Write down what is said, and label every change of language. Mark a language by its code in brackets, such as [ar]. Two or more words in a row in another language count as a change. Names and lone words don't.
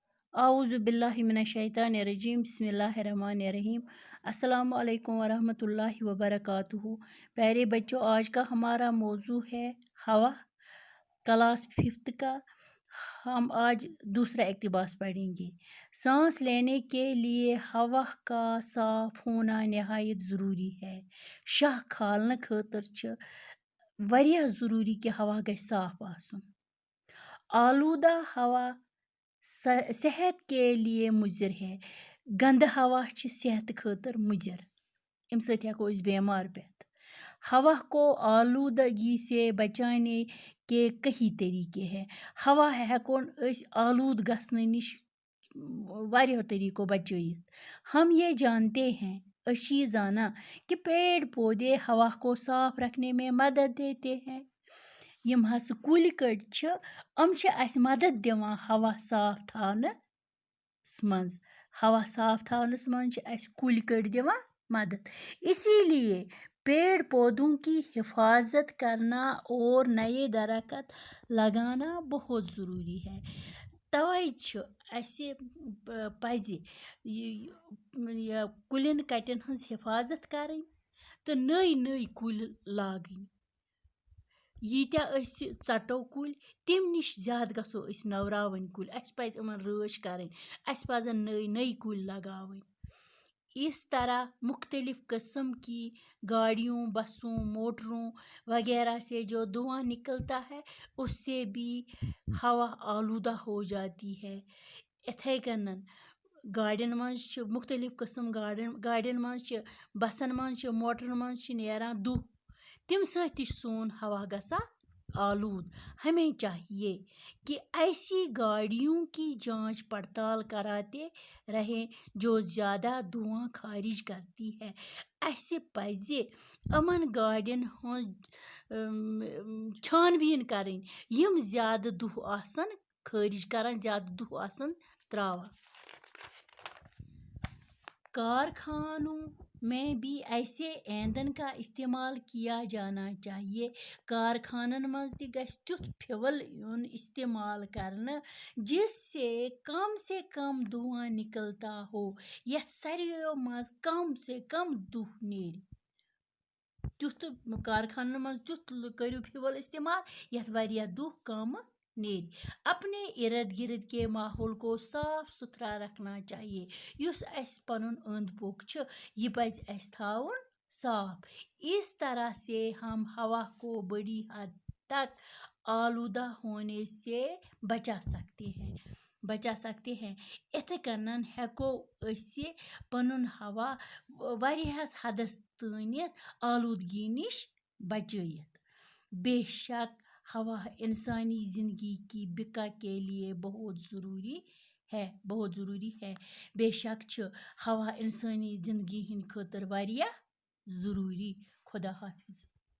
[ar] اعوذ باللہ من الشیطان الرجیم بسم اللہ الرحمن الرحیم السلام علیکم ورحمۃ اللہ وبرکاتہ۔ [ur] پیارے بچوں، آج کا ہمارا موضوع ہے ہوا، کلاس 5 کا۔ ہم آج دوسرا اقتباس پڑھیں گے۔ سانس لینے کے لیے ہوا کا صاف ہونا نہایت ضروری ہے۔ [ks] شاہ کھالنے خاطر چھ واریاہ ضروری کہ ہوا گژھِ صاف آسن۔ [ur] آلودہ ہوا صحت کے لیے مضر ہے۔ [ks] گند ہوا چھ صحت خاطر مضر، ام سۭتۍ ہیکو أسۍ بیمار پیتھ۔ [ur] ہوا کو آلودگی سے بچانے کے کئی طریقے ہیں۔ [ks] ہوا ہیکون أسۍ آلود گژھنہٕ نش واریاہو طریقو بچائیت۔ [ur] ہم یہ جانتے ہیں، [ks] أسۍ زانا [ur] کہ پیڑ پودے ہوا کو صاف رکھنے میں مدد دیتے ہیں۔ [ks] یم ہسا کُلۍ کٔٹۍ چھ، ام چھ اسہِ مدد دِوان ہوا صاف تھاونس منٛز۔ ہوا صاف تھاونس منٛز چھ اسہِ کُلۍ کٔٹۍ دِوان مدد۔ [ur] اسی لیے پیڑ پودوں کی حفاظت کرنا اور نئے درخت لگانا بہت ضروری ہے۔ [ks] توے چھ اسہِ پزِ کُلٮ۪ن کٹٮ۪ن ہٕنٛز حفاظت کرٕنۍ تہٕ نٔے نٔے کُلۍ لاگٕنۍ۔ ییٖتیاہ أسۍ ژٹو کُلۍ تمہِ نش زیادٕ گژھو أسۍ نوراوٕنۍ کُلۍ۔ اسہِ پزِ یِمن رٲچھ کرٕنۍ، اسہِ پزن نٔے نٔے کُلۍ لگاوٕنۍ۔ [ur] اس طرح مختلف قسم کی گاڑیوں، بسوں، موٹروں وغیرہ سے جو دھواں نکلتا ہے اس سے بھی ہوا آلودہ ہو جاتی ہے۔ [ks] اتھے کنن گاڑین منٛز چھ مختلف قسم گاڑین منٛز چھ، بسن منٛز چھ، موٹرن منٛز چھ نیران دُہ، تم سۭتۍ تہِ چھ سون ہوا گژھان آلود۔ [ur] ہمیں چاہیے کہ ایسی گاڑیوں کی جانچ پڑتال کراتے رہیں جو زیادہ دھواں خارج کرتی ہے۔ [ks] اسہِ پزِ یمن گاڑین ہٕنٛز چھان بیٖن کرٕنۍ یم زیادٕ دُہ آسن خارج کران، زیادٕ دُہ آسن تراوان۔ [ur] کارخانوں میں بھی ایسے ایندھن کا استعمال کیا جانا چاہیے۔ [ks] کارخانن منٛز تہِ گژھِ تیُتھ فیول یُن استعمال کرنہٕ [ur] جس سے کم دھواں نکلتا ہو، [ks] یتھ ساروِیو منٛز سے کم دُہ نیرِ۔ تیُتھ کارخانن منٛز تیُتھ کٔرِو فیول استعمال یتھ واریاہ دُہ کم نیرِ۔ [ur] اپنے ارد گرد کے ماحول کو صاف ستھرا رکھنا چاہیے۔ [ks] یُس اسہِ پنُن أنٛدۍ پوٚک چھُ یہِ پزِ اسہِ تھاوُن صاف۔ [ur] اس طرح سے ہم ہوا کو بڑی حد تک آلودہ ہونے سے بچا سکتے ہیں۔ [ks] اتھے کنن ہیکو أسۍ پنُن ہوا واریاہس حدس تانٮ۪تھ آلودگی نش بچائیت۔ [ur] بے شک ہوا انسانی زندگی کی بقا کے لیے بہت ضروری ہے۔ [ks] بے شک چھ ہوا انسانی زندگی ہند خاطر واریاہ ضروری۔ [ur] خدا حافظ۔